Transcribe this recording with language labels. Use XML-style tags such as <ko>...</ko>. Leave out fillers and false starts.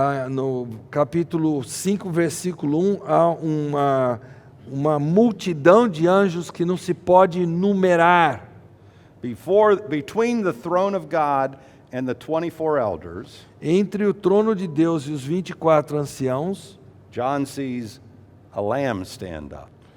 <pt>No capítulo 5, versículo 1, há uma multidão de anjos que não se pode numerar.</pt> <en>Between the throne of God and the 24 elders,</en> <pt>Entre o trono de Deus e os 24 anciãos,</pt> <en>John sees a lamb stand up.</en>